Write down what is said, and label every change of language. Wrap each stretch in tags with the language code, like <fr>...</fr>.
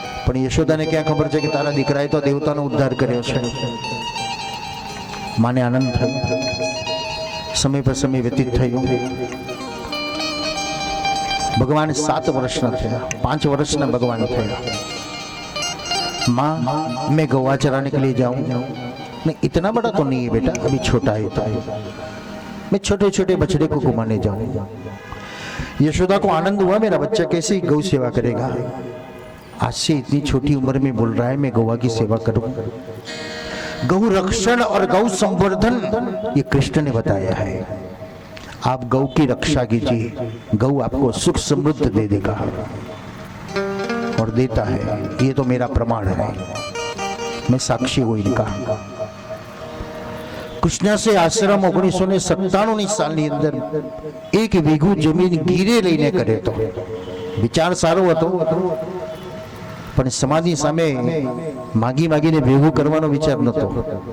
<gu>પણ યશોદાને ક્યાં ખબર છે કે તારા દીકરાએ તો દેવતાનો ઉદ્ધાર કર્યો છે. માને આનંદ થયો. સમય પર સમય વ્યતીત થયો. भगवान 7 વર્ષના થયા, 5 વર્ષના भगवान થયા.</gu> <hi>माँ मैं गौवा चराने के लिए जाऊं. नहीं, इतना बड़ा तो नहीं है बेटा, अभी छोटा है तो मैं छोटे छोटे बछड़े को घुमाने जाऊं. यशोदा को आनंद हुआ, मेरा बच्चा कैसे गौ सेवा करेगा. आज से इतनी छोटी उम्र में बोल रहा है मैं गौवा की सेवा करूं. गौ रक्षण और गौ संवर्धन ये कृष्ण ने बताया है. आप गौ की रक्षा कीजिए, गौ आपको सुख समृद्ध दे देगा और देता है. ये तो मेरा प्रमाण है, मैं साक्षी हूं इनका.</hi> <gu>કૃષ્ણ સે આશ્રમ 1997ની સાલની અંદર 1 વીઘું જમીન ગીરે લઈને કર્યો હતો. વિચાર સારો હતો, પણ સમાજની સામે માગી માગીને ભેગું કરવાનો વિચાર નહોતો.</gu>